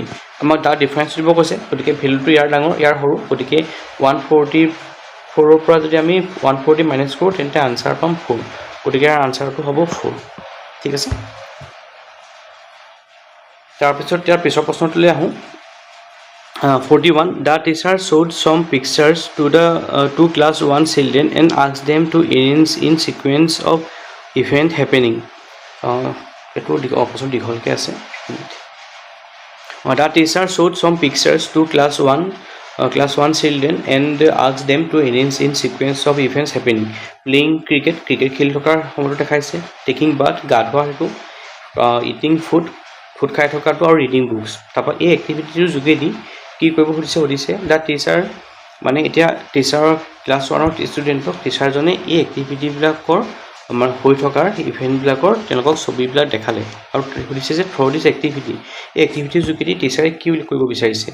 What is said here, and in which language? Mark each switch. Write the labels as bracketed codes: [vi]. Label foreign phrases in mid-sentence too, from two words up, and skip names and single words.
[as] আমাক তাৰ ডিফাৰেঞ্চ দিব কৈছে, গতিকে ভেলুটো ইয়াৰ ডাঙৰ ইয়াৰ সৰু, গতিকে 144ৰ পৰা যদি আমি 140 মাইনাছ কৰোঁ তেন্তে আনচাৰ পাম 4, গতিকে ইয়াৰ আনচাৰটো হ'ব 4, ঠিক আছে। তাৰপিছত ইয়াৰ পিছৰ প্ৰশ্নটোলৈ আহোঁ। [en] 41 the teacher showed some pictures to class 1 children and asked them to arrange in sequence of event happening. [as] এইটো অপশ্যন দীঘলকৈ আছে। [en] the teacher showed some pictures to class 1 class 1 children and ask them to arrange in sequence of events happening. Playing cricket [as] খেলি থকাৰ সময়টো দেখাইছে, [en] taking bath [as] গা ধোৱা সেইটো, [en] eating food [as] খাই থকাটো, আৰু [en] reading books. [as] তাৰপৰা এই এক্টিভিটিটোৰ যোগেদি কি কৰিব সুধিছে [en] the teacher, [as] মানে এতিয়া টিচাৰৰ ক্লাছ 1ৰ ষ্টুডেণ্টক টিচাৰজনে এই এক্টিভিটিবিলাকৰ আমাৰ হৈ থকাৰ ইভেণ্টবিলাকৰ তেওঁলোকক ছবিবিলাক দেখালে আৰু সুধিছে যে [en] through this activity, [as] এই এক্টিভিটিৰ যোগেদি টিচাৰে কি কৰিব বিচাৰিছে।